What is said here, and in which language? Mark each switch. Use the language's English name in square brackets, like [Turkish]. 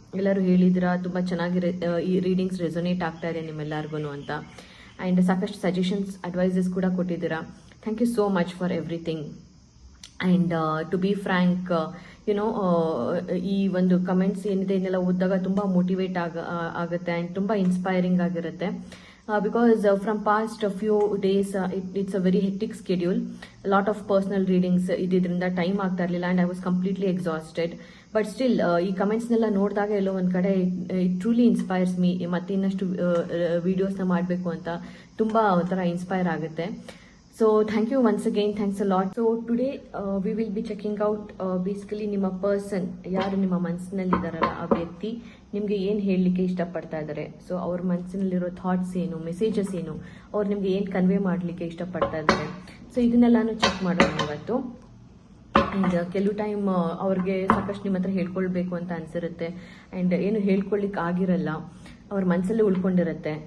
[Kannada] ಎಲ್ಲರೂ ಹೇಳಿದ್ದೀರಾ ತುಂಬ ಚೆನ್ನಾಗಿ ಈ ರೀಡಿಂಗ್ಸ್ ರೆಸೊನೇಟ್ ಆಗ್ತಾ ಇದೆ ನಿಮ್ಮೆಲ್ಲರಿಗೂ ಅಂತ. ಆ್ಯಂಡ್ ಸಾಕಷ್ಟು ಸಜೆಷನ್ಸ್, ಅಡ್ವೈಸಸ್ ಕೂಡ ಕೊಟ್ಟಿದ್ದೀರಾ. [English] Thank you so much for everything. And to be frank, you know, [Kannada] ಈ ಒಂದು ಕಮೆಂಟ್ಸ್ ಏನಿದೆ ಇದನ್ನೆಲ್ಲ ಓದಿದಾಗ ತುಂಬ ಮೋಟಿವೇಟ್ ಆಗುತ್ತೆ ಆ್ಯಂಡ್ ತುಂಬ ಇನ್ಸ್ಪೈರಿಂಗ್ ಆಗಿರುತ್ತೆ. [English] Because from past a few days it's a very hectic schedule, a lot of personal readings [Kannada] ididrinda [English] time [Kannada] ಆಗ್ತಾ ಇರಲಿಲ್ಲ [English] and I was completely exhausted. But still [Kannada] ಈ ಕಮೆಂಟ್ಸ್ನೆಲ್ಲ ನೋಡಿದಾಗ ಎಲ್ಲೋ ಒಂದು ಕಡೆ [English] It truly inspires me. [Kannada] ಮತ್ತೆ ಇನ್ನಷ್ಟು ವಿಡಿಯೋಸ್ನ ಮಾಡಬೇಕು ಅಂತ ತುಂಬ ಒಂಥರ ಇನ್ಸ್ಪೈರ್ ಆಗುತ್ತೆ. [English] So thank you once again, thanks a lot. So today we will be checking out basically [Kannada] ನಿಮ್ಮ ಪರ್ಸನ್, ಯಾರು ನಿಮ್ಮ ಮನಸ್ಸಿನಲ್ಲಿದ್ದಾರಲ್ಲ ಆ ವ್ಯಕ್ತಿ ನಿಮಗೆ ಏನು ಹೇಳಲಿಕ್ಕೆ ಇಷ್ಟಪಡ್ತಾ ಇದ್ದಾರೆ. ಸೊ ಅವ್ರ ಮನಸ್ಸಿನಲ್ಲಿರೋ ಥಾಟ್ಸ್ ಏನು, ಮೆಸೇಜಸ್ ಏನು, ಅವ್ರು ನಿಮಗೆ ಏನು ಕನ್ವೆ ಮಾಡಲಿಕ್ಕೆ ಇಷ್ಟಪಡ್ತಾ ಇದ್ದಾರೆ. ಸೊ ಇದನ್ನೆಲ್ಲಾನು ಚೆಕ್ ಮಾಡೋಣ ಇವತ್ತು. ಆ್ಯಂಡ್ ಕೆಲವು ಟೈಮ್ ಅವ್ರಿಗೆ ಸಾಕಷ್ಟು ನಿಮ್ಮ ಹತ್ರ ಹೇಳ್ಕೊಳ್ಬೇಕು ಅಂತ ಅನಿಸಿರುತ್ತೆ ಆ್ಯಂಡ್ ಏನು ಹೇಳ್ಕೊಳ್ಳಿಕ್ಕೆ ಆಗಿರಲ್ಲ, ಅವ್ರ ಮನಸ್ಸಲ್ಲೇ ಉಳ್ಕೊಂಡಿರುತ್ತೆ.